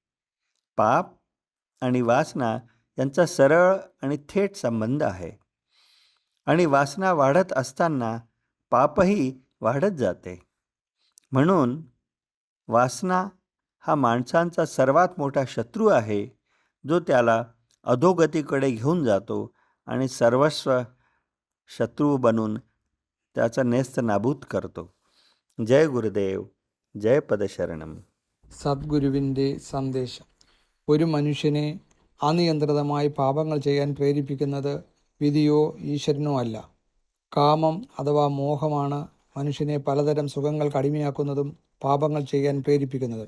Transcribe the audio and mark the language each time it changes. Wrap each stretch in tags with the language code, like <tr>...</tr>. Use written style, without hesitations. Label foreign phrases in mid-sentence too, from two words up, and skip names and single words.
<mr>पाप आणि वासना यांचा सरळ आणि थेट संबंध आहे आणि वासना वाढत असताना पापही वाढत जाते. म्हणून वासना हा माणसांचा सर्वात मोठा शत्रू आहे, जो त्याला अधोगतीकडे घेऊन जातो आणि सर्वस्व शत्रू बनून त्याचा नेस्त नाबूद करतो.</mr> <ml>ജയ ഗുരുദേവ്, ജയ പദശരണം. സദ്ഗുരുവിൻ്റെ സന്ദേശം. ഒരു മനുഷ്യനെ അനിയന്ത്രിതമായി പാപങ്ങൾ ചെയ്യാൻ പ്രേരിപ്പിക്കുന്നത് വിധിയോ ഈശ്വരനോ അല്ല. കാമം അഥവാ മോഹമാണ് മനുഷ്യനെ പലതരം സുഖങ്ങൾക്ക് അടിമയാക്കുന്നതും പാപങ്ങൾ ചെയ്യാൻ പ്രേരിപ്പിക്കുന്നതും.</ml>